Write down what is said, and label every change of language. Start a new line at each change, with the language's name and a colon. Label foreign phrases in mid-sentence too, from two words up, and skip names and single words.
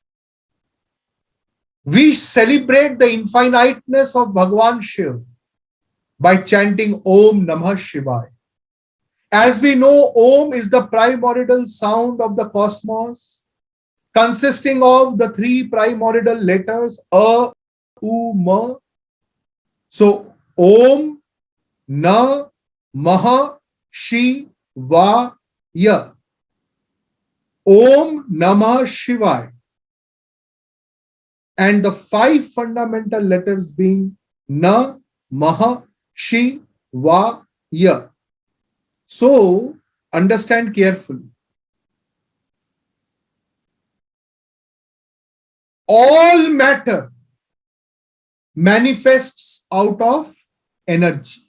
English: We celebrate the infiniteness of Bhagwan Shiv by chanting
Sanskrit: Om Namah Shivaya.
English: As we know, Om is the primordial sound of the cosmos, consisting of the three primordial letters A, U, Ma.
Sanskrit: So, Om, Na, Maha, Shi, Va, Ya. Om Namah Shivaya.
English: And the five fundamental letters being Na, Maha, Shi, Va, Ya. So, understand carefully. All matter manifests out of energy.